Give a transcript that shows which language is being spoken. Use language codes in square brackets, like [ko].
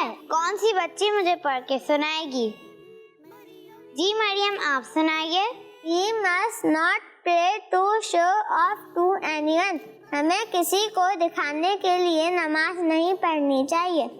[ur] کون سی بچی مجھے پڑھ کے سنائے گی؟ جی مریم آپ سنائیے. [en] We must not pray to show off to anyone. [ur] ہمیں کسی کو دکھانے کے لیے نماز نہیں پڑھنی چاہیے.